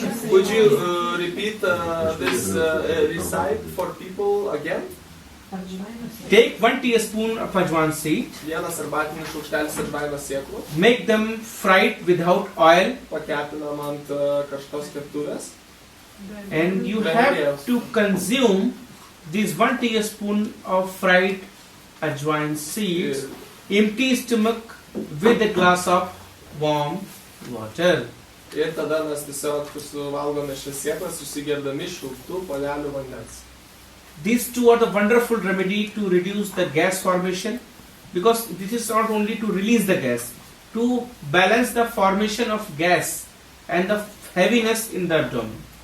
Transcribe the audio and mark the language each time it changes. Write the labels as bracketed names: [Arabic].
[English] Would you repeat this recipe for people again? Take 1 teaspoon of ajwain seed, [Lithuanian] Vienas arbatinis šaukštelis atžvaino sėklų, [English] make them fried without oil, [Lithuanian] pakepinam ant karštos keptuvės. [English] and you have to consume this 1 teaspoon of fried ajwain seeds, empty stomach, with a glass of warm water. [Lithuanian] Ir tada mes tiesiog suvalgome šias sėklas, susigerdami šiltų puodelių vandens. [English] These two are the wonderful remedy to reduce the gas formation, because this is not only to release the gas, to balance the formation of gas and the heaviness in the abdomen.